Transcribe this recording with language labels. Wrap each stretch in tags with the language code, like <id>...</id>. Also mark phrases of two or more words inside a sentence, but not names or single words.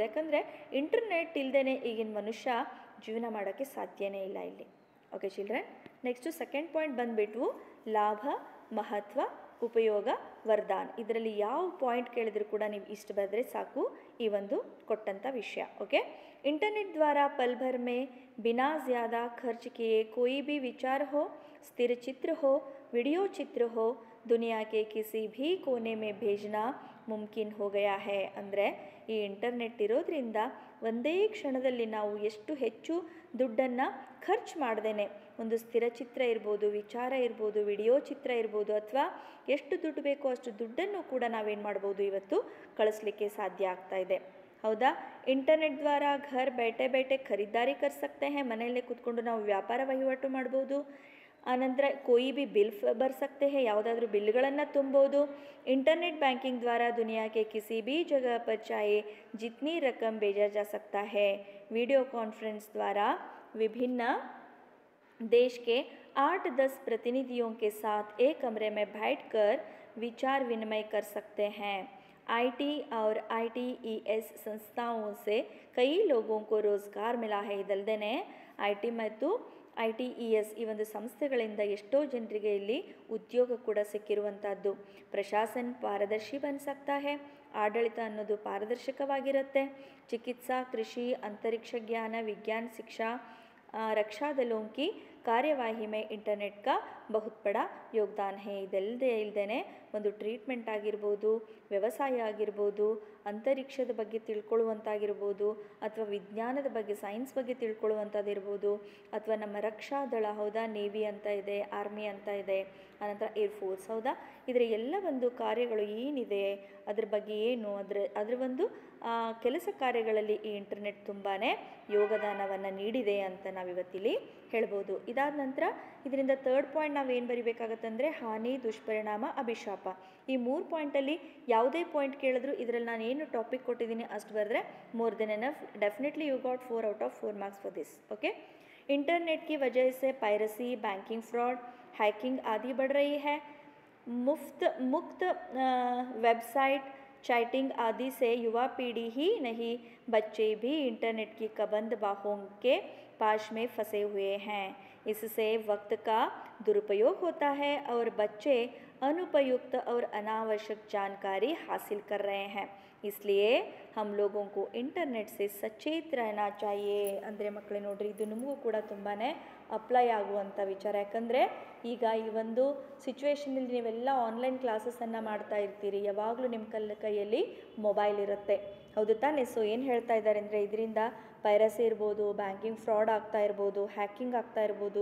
<kn>ಯಾಕಂದರೆ ಇಂಟರ್ನೆಟ್ ಇಲ್ಲದೇ ಈಗಿನ ಮನುಷ್ಯ ಜೀವನ ಮಾಡೋಕ್ಕೆ ಸಾಧ್ಯನೇ ಇಲ್ಲ ಇಲ್ಲಿ.</kn> <en>okay children, next second point</en> <kn>ಬಂದುಬಿಟ್ಟು ಲಾಭ, ಮಹತ್ವ, ಉಪಯೋಗ, ವರದಾನ್. ಇದರಲ್ಲಿ ಯಾವ ಪಾಯಿಂಟ್ ಕೇಳಿದ್ರು ಕೂಡ ನೀವು ಇಷ್ಟು ಬರೆದ್ರೆ ಸಾಕು ಈ ಒಂದು ಕೊಟ್ಟಂಥ ವಿಷಯ. ಓಕೆ,</kn> <hi>इंटरनेट द्वारा पल भर में बिना ज़्यादा खर्च किए कोई भी विचार हो, स्थिर चित्र हो, वीडियो चित्र हो, दुनिया के किसी भी कोने में भेजना मुमकिन हो गया है.</hi> <kn>ಅಂದರೆ ಈ ಇಂಟರ್ನೆಟ್ ಇರೋದ್ರಿಂದ ಒಂದೇ ಕ್ಷಣದಲ್ಲಿ ನಾವು ಎಷ್ಟು ಹೆಚ್ಚು ದುಡ್ಡನ್ನು ಖರ್ಚು ಮಾಡ್ದೇನೆ ಒಂದು ಸ್ಥಿರ ಚಿತ್ರ ಇರ್ಬೋದು, ವಿಚಾರ ಇರ್ಬೋದು, ವಿಡಿಯೋ ಚಿತ್ರ ಇರ್ಬೋದು, ಅಥವಾ ಎಷ್ಟು ದುಡ್ಡು ಬೇಕೋ ಅಷ್ಟು ದುಡ್ಡನ್ನು ಕೂಡ ನಾವೇನು ಮಾಡ್ಬೋದು ಇವತ್ತು ಕಳಿಸ್ಲಿಕ್ಕೆ ಸಾಧ್ಯ ಆಗ್ತಾ ಇದೆ, ಹೌದಾ.</kn> <hi>इंटरनेट द्वारा घर बैठे बैठे ಖರೀದಾರಿ कर सकते हैं,</hi> <kn>ಮನೆಯಲ್ಲೇ ಕೂತ್ಕೊಂಡು ನಾವು ವ್ಯಾಪಾರ ವಹಿವಾಟು ಮಾಡ್ಬೋದು.</kn> <hi>ಆನಂತರ कोई भी बिल भर सकते हैं,</hi> <kn>ಯಾವುದಾದ್ರೂ ಬಿಲ್ಗಳನ್ನು ತುಂಬೋದು.</kn> <hi>इंटरनेट बैंकिंग द्वारा दुनिया के किसी भी जगह पर चाहे जितनी रकम भेजा जा सकता है. वीडियो कॉन्फ्रेंस द्वारा विभिन्न देश के 8-10 प्रतिनिधियों के साथ एक कमरे में बैठकर विचार विनिमय कर सकते हैं. आईटी और ITES संस्थाओं से कई लोगों को रोज़गार मिला है.</hi> <kn>ಇದಲ್ಲದೆ IT ಮತ್ತು ITES ಈ ಒಂದು ಸಂಸ್ಥೆಗಳಿಂದ ಎಷ್ಟೋ ಜನರಿಗೆ ಇಲ್ಲಿ ಉದ್ಯೋಗ ಕೂಡ ಸಿಕ್ಕಿರುವಂಥದ್ದು.</kn> <hi>प्रशासन पारदर्शी बन सकता है,</hi> <kn>ಆಡಳಿತ ಅನ್ನೋದು ಪಾರದರ್ಶಕವಾಗಿರುತ್ತೆ.</kn> <hi>चिकित्सा, कृषि, अंतरिक्ष ज्ञान, विज्ञान, शिक्षा, रक्षा दलों की कार्यवाही में इंटरनेट का बहुत बड़ा योगदान है.</hi> <kn>ಇದಲ್ಲದೆ ಒಂದು ಟ್ರೀಟ್ಮೆಂಟ್ ಆಗಿರ್ಬೋದು, ವ್ಯವಸಾಯ ಆಗಿರ್ಬೋದು, ಅಂತರಿಕ್ಷದ ಬಗ್ಗೆ ತಿಳ್ಕೊಳ್ಳುವಂತಾಗಿರ್ಬೋದು, ಅಥವಾ ವಿಜ್ಞಾನದ ಬಗ್ಗೆ ಸೈನ್ಸ್ ಬಗ್ಗೆ ತಿಳ್ಕೊಳ್ಳುವಂಥದ್ದಿರ್ಬೋದು, ಅಥವಾ ನಮ್ಮ ರಕ್ಷಾ ದಳ, ಹೌದಾ, ನೇವಿ ಅಂತ ಇದೆ, ಆರ್ಮಿ ಅಂತ ಇದೆ, ಆನಂತರ ಏರ್ಫೋರ್ಸ್, ಹೌದಾ, ಇದರ ಎಲ್ಲ ಒಂದು ಕಾರ್ಯಗಳು ಏನಿದೆ ಅದ್ರ ಬಗ್ಗೆ ಏನು ಅದರ ಒಂದು ಕೆಲಸ ಕಾರ್ಯಗಳಲ್ಲಿ ಈ ಇಂಟರ್ನೆಟ್ ತುಂಬಾ ಯೋಗದಾನವನ್ನು ನೀಡಿದೆ ಅಂತ ನಾವಿವತ್ತಿಲ್ಲಿ ಹೇಳ್ಬೋದು. ಇದಾದ ನಂತರ ಇದರಿಂದ ಥರ್ಡ್ ಪಾಯಿಂಟ್ ನಾವೇನು ಬರಿಬೇಕಾಗತ್ತಂದರೆ ಹಾನಿ, ದುಷ್ಪರಿಣಾಮ, ಅಭಿಶಾಪ. ಈ 3 ಪಾಯಿಂಟಲ್ಲಿ ಯಾವುದೇ ಪಾಯಿಂಟ್ ಕೇಳಿದ್ರು ಇದರಲ್ಲಿ ನಾನು ಏನು ಟಾಪಿಕ್ ಕೊಟ್ಟಿದ್ದೀನಿ ಅಷ್ಟು ಬರೆದ್ರೆ</kn> <en>more than enough. definitely you got 4 out of 4 marks for this.</en> <hi>ओके, इंटरनेट की वजह से पायरेसी,</hi> <en>banking fraud,</en> <hi>हैकिंग आदि बढ़ रही है. मुक्त वेबसाइट, चैटिंग आदि से युवा पीढ़ी ही नहीं बच्चे भी इंटरनेट की कबंद बाहों के पाश में फंसे हुए हैं. इससे वक्त का दुरुपयोग होता है और बच्चे अनुपयुक्त और अनावश्यक जानकारी हासिल कर रहे हैं. इसलिए हम लोगों को इंटरनेट से सचेत रहना चाहिए.</hi> <kn>ಅಂದರೆ ಮಕ್ಕಳೇ ನೋಡ್ರಿ, ಇದು ನಿಮಗೂ ಕೂಡ ತುಂಬಾ ಅಪ್ಲೈ ಆಗುವಂಥ ವಿಚಾರ. ಯಾಕಂದರೆ ಈಗ ಈ ಒಂದು ಸಿಚುವೇಷನಲ್ಲಿ ನೀವೆಲ್ಲ</kn> <en>online classes</en> <kn>ಮಾಡ್ತಾ ಇರ್ತೀರಿ, ಯಾವಾಗಲೂ ನಿಮ್ಮ ಕೈಯಲ್ಲಿ ಮೊಬೈಲ್ ಇರುತ್ತೆ, ಹೌದು ತಾನೇ. ಸೊ ಏನು ಹೇಳ್ತಾ ಇದ್ದಾರೆ ಅಂದರೆ ಇದರಿಂದ ಪೈರಸಿ ಇರ್ಬೋದು,</kn> <en>banking fraud</en> <kn>ಆಗ್ತಾ ಇರ್ಬೋದು, ಹ್ಯಾಕಿಂಗ್ ಆಗ್ತಾ ಇರ್ಬೋದು.</kn>